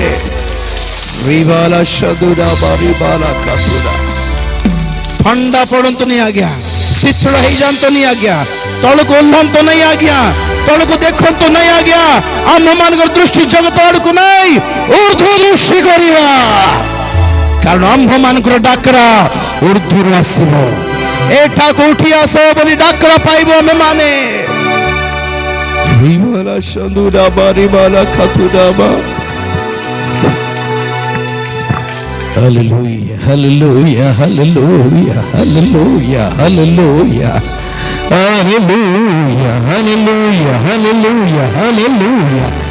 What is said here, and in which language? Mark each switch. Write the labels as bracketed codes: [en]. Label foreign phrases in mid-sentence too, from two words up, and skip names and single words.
[or] ଥଣ୍ଡା ପଡନ୍ତୁନି ଆଜ୍ଞା, ଶୀତଳ ହେଇଯାନ୍ତୁନି ଆଜ୍ଞା, ତଳକୁ ଓହ୍ଲାନ୍ତୁ ନାହିଁ ଆଜ୍ଞା, ତଳକୁ ଦେଖନ୍ତୁ ନାହିଁ ଆଜ୍ଞା। ଆମମାନଙ୍କର ଦୃଷ୍ଟି ଜଗତ ଆଡକୁ ନାହିଁ, ଉର୍ଦ୍ଧ୍ୱ ଦୃଷ୍ଟି କରିବା। କାରଣ ଆମ୍ଭମାନଙ୍କର ଡାକରା ଉର୍ଦ୍ଧ୍ୱରୁ ଆସିବ। ଏଠାକୁ ଉଠି ଆସ ବୋଲି ଡାକରା ପାଇବ ଆମେମାନେ। Hallelujah, hallelujah, hallelujah, hallelujah, hallelujah, hallelujah, hallelujah, hallelujah, hallelujah.